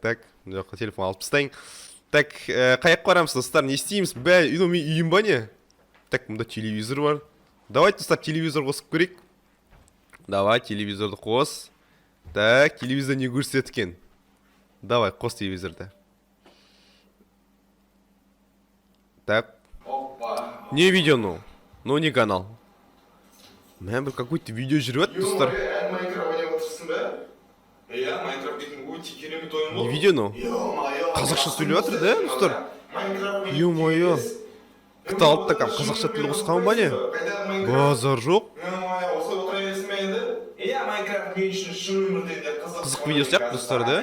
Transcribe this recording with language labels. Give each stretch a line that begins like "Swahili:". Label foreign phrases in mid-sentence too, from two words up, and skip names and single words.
Kazakh: Жоқ, телефон алып тастайын. Так, қаяқ барамыз, достар? Не істейміз? Үйім ба не? Так, мұнда телевизор бар. Давай, достар, телевизор қосып көрейік. Давай, телевизорды қос. Так, телевизор не көрсеткен? Давай, қос телевизорды. Так.
Russian: Не видео, ну не канал. Бір какой-то
Kazakh: видео жүріп, достар.
Russian: Не видео, ну?
Kazakh: Қазақша сөйлеп жатыр, да, достар? Ё-моё. GTA 6-та қазақша тіл қосқан ба не? Базар жоқ. Қызық видео сияқты, достар, да?